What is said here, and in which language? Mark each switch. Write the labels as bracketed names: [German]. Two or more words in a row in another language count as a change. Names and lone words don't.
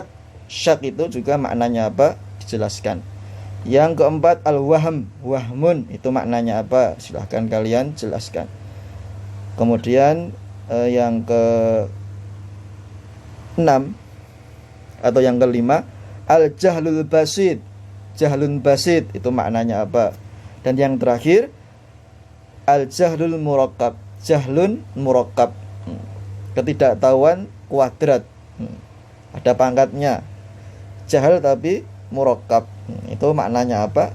[Indonesian] Syak itu juga maknanya apa? Dijelaskan. Yang keempat al-wahm. Wahmun itu maknanya apa? Silahkan kalian jelaskan. Kemudian yang ke-6 atau yang kelima [Arabic] الجهل البسيط. جهل بسيط [Indonesian] itu maknanya apa? Dan yang terakhir [Arabic] الجهل المركب. جهل مركب. [Indonesian] Ketidaktahuan kuadrat. Ada pangkatnya. Jahal tapi murakkab. Itu maknanya apa?